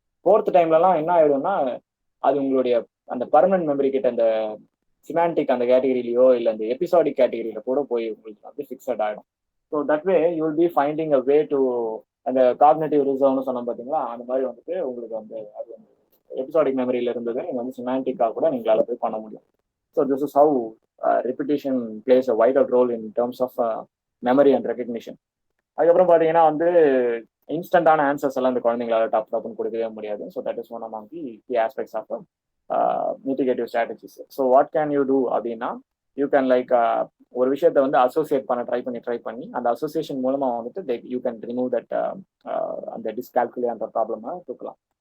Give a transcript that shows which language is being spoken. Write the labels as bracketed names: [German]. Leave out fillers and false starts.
[Tamil] Fourth டைம்லலாம் என்ன ஆயிடும்னா, அது உங்களுடைய அந்த பர்மனன்ட் மெமரி கிட்ட அந்த சிமாண்டிக் அந்த கேட்டகரியிலையோ இல்லை அந்த எபிசாடிக் கேட்டகரியில கூட போய் உங்களுக்கு வந்து ஃபிக்ஸட் ஆகிடும். [English] so that way you will be finding a way to [Tamil] அந்த காக்னேட்டிவ் ரிசர்வ்னு சொன்னோம் பார்த்தீங்களா, அந்த மாதிரி வந்துட்டு உங்களுக்கு வந்து அது வந்து எபிசாடிக் மெமரியில இருந்தது நீங்கள் வந்து சிமாண்டிக்காக கூட நீங்களால போய் பண்ண முடியும். [English] So this is how repetition plays a vital role in terms of memory and recognition. [Tamil] அதுக்கப்புறம் பார்த்தீங்கன்னா வந்து இன்ஸ்டன்டான ஆன்சர்ஸ் எல்லாம் இந்த குழந்தைங்களால டப்புன்னு கொடுக்கவே முடியாது. [English] So that is one of the key aspects of mitigative strategies. So what can you do [Tamil] அப்படின்னா, you can like ஒரு விஷயத்தை வந்து அசோசியேட் பண்ண ட்ரை பண்ணி அந்த அசோசியேஷன் மூலமாக வந்துட்டு [English] you can remove that [Tamil] அந்த டிஸ்கால்குலே அந்த ப்ராப்ளமாக தூக்கலாம்.